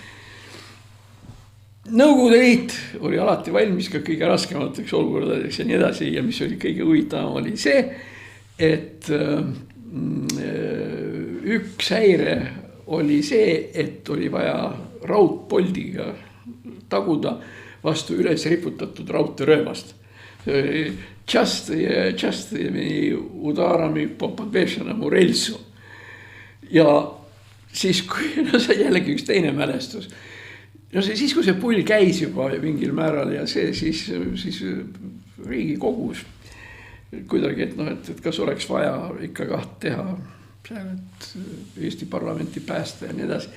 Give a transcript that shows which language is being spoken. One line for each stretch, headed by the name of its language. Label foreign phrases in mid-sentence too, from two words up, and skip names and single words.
Estonian: Nõukogude Liit oli alati valmis ka kõige raskemateks olukordadeks ja nii edasi ja mis oli kõige huvitavam oli see, et üks häire oli see, et oli vaja raudpoldiga taguda vastu üles riputatud raudteerööbast.
Russian: Частыми ударами по подвешенному рельсу.
Estonian: Ja siis, kui see jällegi üks teine mälestus. No siis, kui see pull käis juba mingil määral ja see siis Riigikogus kuidagi, et kas oleks vaja ikka teha Eesti parlamenti päästa ja nii edasi.